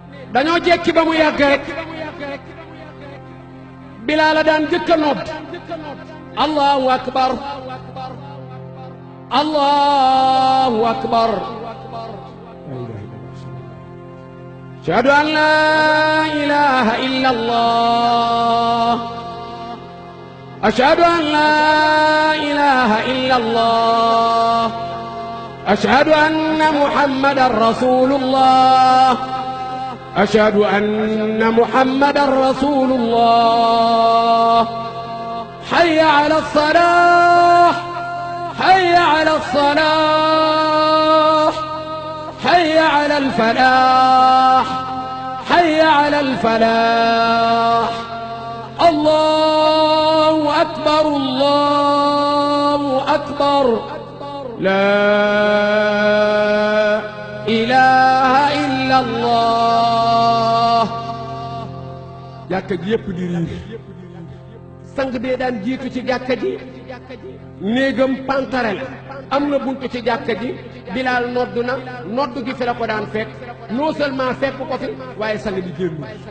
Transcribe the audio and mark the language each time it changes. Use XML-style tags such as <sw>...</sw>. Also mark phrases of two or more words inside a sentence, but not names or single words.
<wo>dañoo jekki ba mu yàgg rek Bilaal la daan jëkk a nodd</wo> <ar>الله أكبر الله أكبر أشهد أن لا إله إلا الله أشهد أن لا إله إلا الله أشهد أن محمدا رسول الله أشهد أن محمدا رسول الله حي على الصلاة حي على الصلاة حي على الفلاح حي على الفلاح الله أكبر الله أكبر لا إله إلا الله</ar> <wo>jàkka ji yépp di riir sang bee daan jiitu ci jàkka ji néegam pantare la am na buntu ci jàkka ji Bilaal noddu na noddu gi fi la ko daan fekk</wo> <fr>non seulement</fr> <wo>fekk ko fi waaye sang bi génnu</wo>